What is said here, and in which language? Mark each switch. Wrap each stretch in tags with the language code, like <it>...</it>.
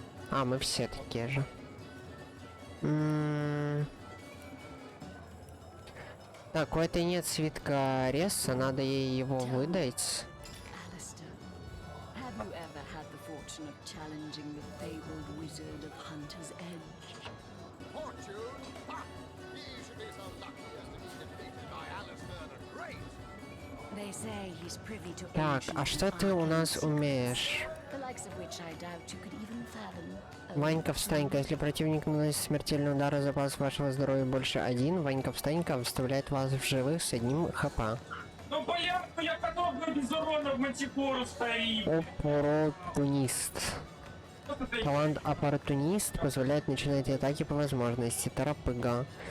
<ru>Мы все такие же. Так, у этой нет свитка Ресса, надо ей его выдать.</ru> <en>Have you ever had the fortune of challenging the fabled wizard of Hunter's Edge? Fortune? Ha! He should be so lucky as to be defeated by Alistair the Great. They say he's privy to</en> <ru>Так, а что ты у нас умеешь?</ru> <en>The likes of which I doubt you could even fathom.</en> <ru>Ванька, встань-ка. Если противник наносит смертельный удар, запас вашего здоровья больше 1, Ванька, встань-ка, вставляет вас в живых с 1 хп. Ну понятно, я готов без урона в мантикору стоит. Оппортунист. Талант оппортунист позволяет начинать атаки по возможности. Тарапыга.</ru>